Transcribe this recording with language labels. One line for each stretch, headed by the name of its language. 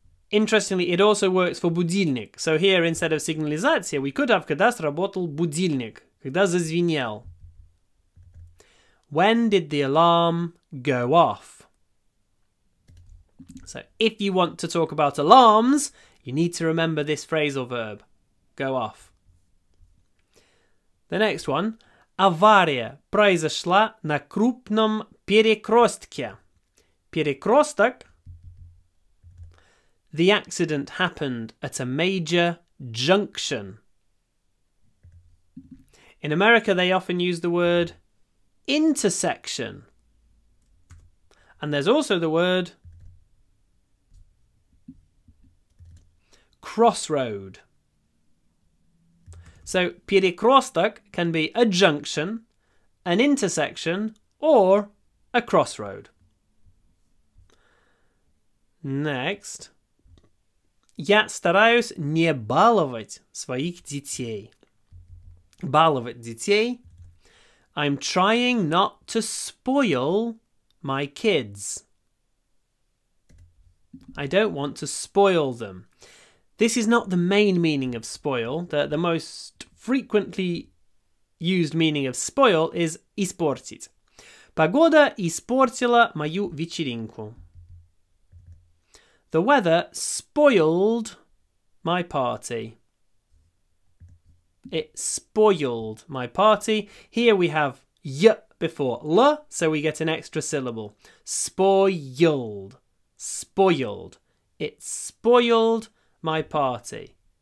English: Interestingly, it also works for будильник. So here, instead of сигнализация, we could have
Russian: когда сработал будильник, когда зазвенел.
English: When did the alarm go off? So if you want to talk about alarms, you need to remember this phrasal verb. Go off. The next one.
Russian: Авария произошла на крупном перекрестке. Перекресток.
English: The accident happened at a major junction. In America, they often use the word intersection. And there's also the word crossroad. So перекресток can be a junction, an intersection, or a crossroad. Next.
Russian: Я стараюсь не баловать своих детей. баловать детей.
English: I'm trying not to spoil my kids. I don't want to spoil them. This is not the main meaning of spoil. The most frequently used meaning of spoil is испортить.
Russian: Погода испортила мою вечеринку.
English: The weather spoiled my party. It spoiled my party. Here we have y before l, so we get an extra syllable. Spoiled. Spoiled. It spoiled my party.